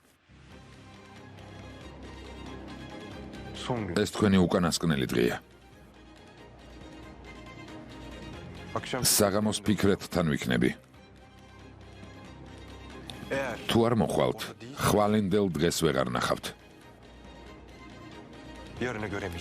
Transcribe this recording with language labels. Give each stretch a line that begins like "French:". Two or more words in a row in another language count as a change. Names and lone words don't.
Turkish: Son gün.
Georgian: ეს თქვენი უკანასკნელი დღეა.
Turkish: Akşam
Georgian: საღამოს ფიქრეთთან ვიქნები.
Turkish: eğer
Georgian: თუ არ მოხვალთ, ხვალინდელ დღეს ვეღარ ნახავთ.
Turkish: yarını göremeyeceğim.